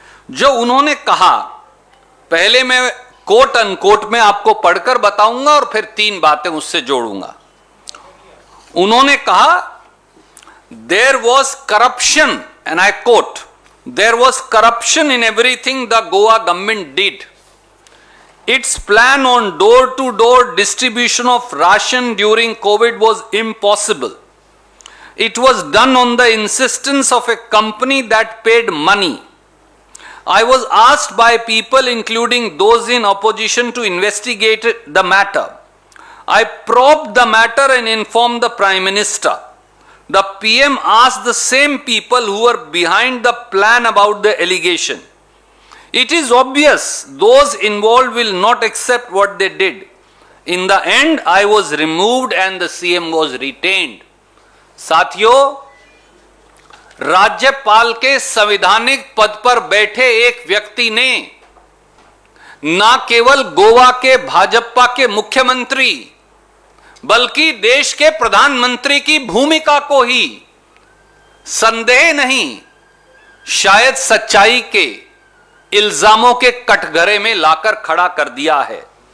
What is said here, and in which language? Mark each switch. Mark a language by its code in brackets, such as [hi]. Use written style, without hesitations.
[hi] जो उन्होंने कहा, पहले मैं कोट अनकोट में आपको पढ़कर बताऊंगा और फिर 3 बातें उससे जोड़ूंगा। [en] उन्होंने कहा, there was corruption, and I quote, there was corruption in everything the Goa government did. Its plan on door-to-door distribution of ration during COVID was impossible. It was done on the insistence of a company that paid money. I was asked by people, including those in opposition, to investigate the matter. I probed the matter and informed the Prime Minister. The PM asked the same people who were behind the plan about the allegation. It is obvious those involved will not accept what they did. In the end, I was removed and the CM was retained. [hi] साथियों, राज्यपाल के संवैधानिक पद पर बैठे एक व्यक्ति ने न केवल गोवा के भाजपा के मुख्यमंत्री, बल्कि देश के प्रधानमंत्री की भूमिका को ही संदेह नहीं, शायद सच्चाई के इल्जामों के कटघरे में लाकर खड़ा कर दिया है।